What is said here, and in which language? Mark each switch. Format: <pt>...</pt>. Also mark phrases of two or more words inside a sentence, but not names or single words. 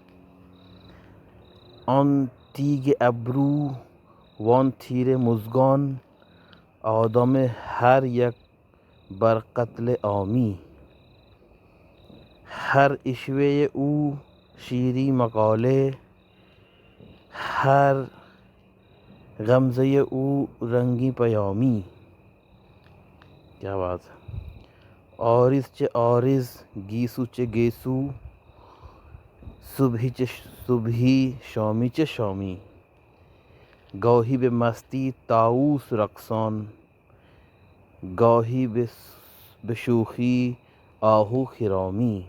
<fa>آن تیگ ابرو وان تیر مژگان، آدم هر یک بر قتل عامی. هر عشوه او شیرین مقاله، هر غمزه او رنگی پیامی.</fa> <ur>کیا بات ہے!</ur> <fa>عارض چه عارض گیسو چه گیسو، صبحی چه صبحی شامی چه شامی. گاهی به مستی طاووس رقصان، گاهی به شوخی آهو خرامی.</fa>